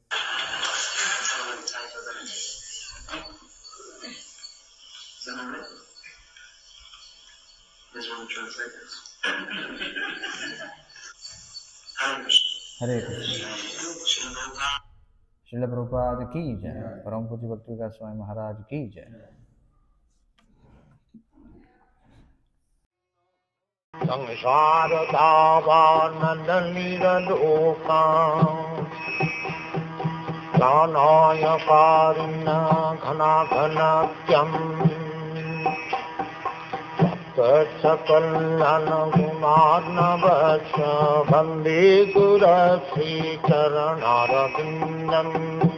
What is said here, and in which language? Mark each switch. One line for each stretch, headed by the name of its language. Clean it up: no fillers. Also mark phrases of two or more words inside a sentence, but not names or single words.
Sanskrit: హరే కృష్ణ.
Hindi: श्रील प्रभुपाद की जय. परम पूज्य भक्ति विकास स्वामी महाराज की जय.
Sanskrit: संसार दावानलिलोका ज्ञानाय कारुण्य घनाघनत्यम् सकल्यान गुणार्णवस्य वन्दे गुरश्रीचरणारविन्दम्.